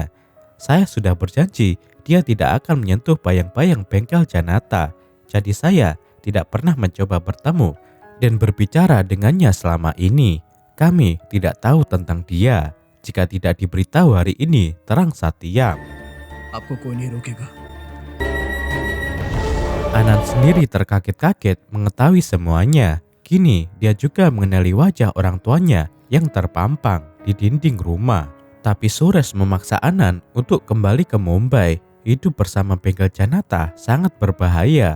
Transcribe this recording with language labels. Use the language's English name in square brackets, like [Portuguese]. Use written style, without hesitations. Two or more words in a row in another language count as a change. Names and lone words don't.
[Indonesian] Saya sudah berjanji dia tidak akan menyentuh bayang-bayang bengkel Janata. Jadi saya tidak pernah mencoba bertemu dan berbicara dengannya selama ini. Kami tidak tahu tentang dia. Jika tidak diberitahu hari ini, terang Satyam. [Hindi] आपको कोई नहीं रोकेगा। [Indonesian] Anan sendiri terkaget-kaget mengetahui semuanya. Kini dia juga mengenali wajah orang tuanya yang terpampang di dinding rumah. Tapi Suresh memaksa Anan untuk kembali ke Mumbai. Hidup bersama bengkel Janata sangat berbahaya.